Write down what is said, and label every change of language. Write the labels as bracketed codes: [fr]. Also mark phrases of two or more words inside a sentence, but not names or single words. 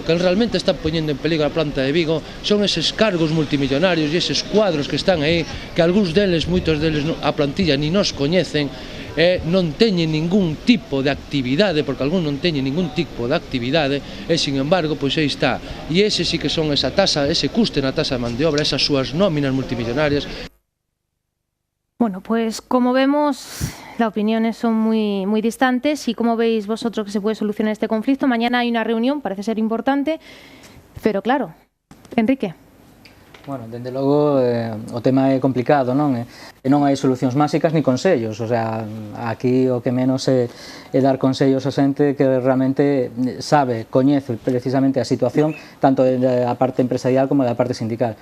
[gl] Que realmente está poñendo en peligro a planta de Vigo son eses cargos multimillonarios e eses cuadros que están aí, que algúns deles, moitos deles, a plantilla ni nos coñecen, non teñen ningún tipo de actividade, porque algún non teñen ningún tipo de actividade, e, sin embargo, pois aí está. E ese sí que son esa tasa, ese custe na tasa de man de obra, esas súas nóminas multimillonarias. [es] Bueno, pues como vemos, las opiniones son muy distantes. ¿Y cómo veis vosotros que se puede solucionar este conflicto? Mañana hay una reunión, parece ser importante, pero claro, Enrique. [gl] Bueno, dende logo o tema é complicado, non? E non hai solucións máxicas ni consellos, [es] o sea, [gl] aquí o que menos é dar consellos a xente que realmente sabe, coñece precisamente a situación tanto da parte empresarial como da parte sindical.